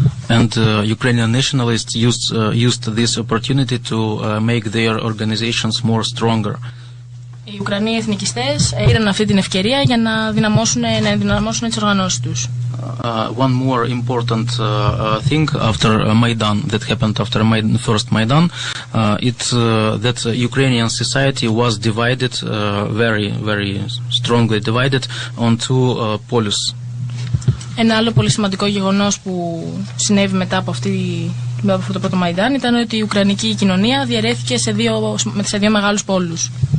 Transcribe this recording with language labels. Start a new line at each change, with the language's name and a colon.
English: And Ukrainian nationalists used this opportunity to make their organizations more stronger.
Greek: Οι Ουκρανοί εθνικιστές είδαν αυτή την ευκαιρία για να ενδυναμώσουν τις οργανώσεις τους.
English: One more important thing after Maidan that happened after first Maidan, that Ukrainian society was divided, very strongly divided on two polos.
Greek: Ένα άλλο πολύ σημαντικό γεγονός που συνέβη μετά από αυτό το πρώτο Μαϊντάν ήταν ότι η Ουκρανική κοινωνία διαιρέθηκε σε δύο μεγάλους πόλους.